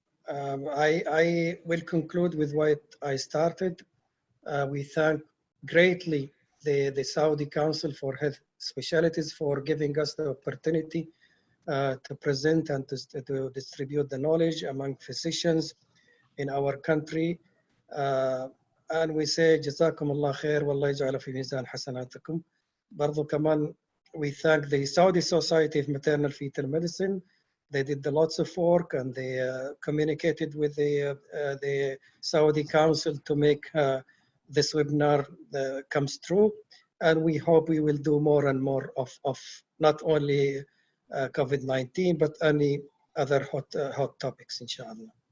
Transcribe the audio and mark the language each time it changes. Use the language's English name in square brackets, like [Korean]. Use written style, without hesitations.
[English] I will conclude with what I started. We thank greatly the Saudi Council for Health Specialties for giving us the opportunity to present and to distribute the knowledge among physicians in our country. and we say [Arabic] جزاكم الله خير والله يجعله في ميزان حسناتكم. برضو كمان [English] we thank the Saudi Society of Maternal-Fetal Medicine. They did lots of work and they communicated with the Saudi Council to make this webinar comes true. And we hope we will do more and more of not only COVID-19, but any other hot topics, inshallah.